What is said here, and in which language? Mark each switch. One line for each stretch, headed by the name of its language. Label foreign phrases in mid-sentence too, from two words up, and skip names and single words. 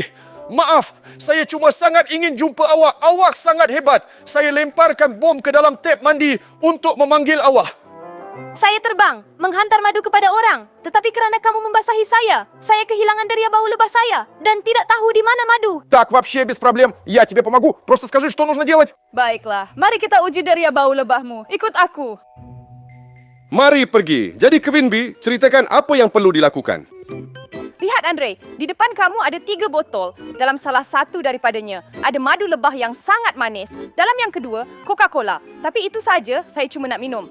Malay: Maaf, saya cuma sangat ingin jumpa awak. Awak sangat hebat. Saya lemparkan bom ke dalam tap mandi untuk memanggil awak. Saya terbang, menghantar madu kepada orang. Tetapi kerana kamu membasahi saya kehilangan deria bau lebah saya dan tidak tahu di mana madu.
Russian: Так, вообще без проблем. Я тебе помогу. Просто скажи, что нужно делать.
Malay: Baiklah, mari kita uji deria bau lebahmu. Ikut aku. Mari pergi. Jadi Kevin B, ceritakan apa yang perlu dilakukan. Lihat Andre, di depan kamu ada 3 botol. Dalam salah satu daripadanya, ada madu lebah yang sangat manis. Dalam yang kedua, Coca-Cola. Tapi itu saja, saya cuma nak minum.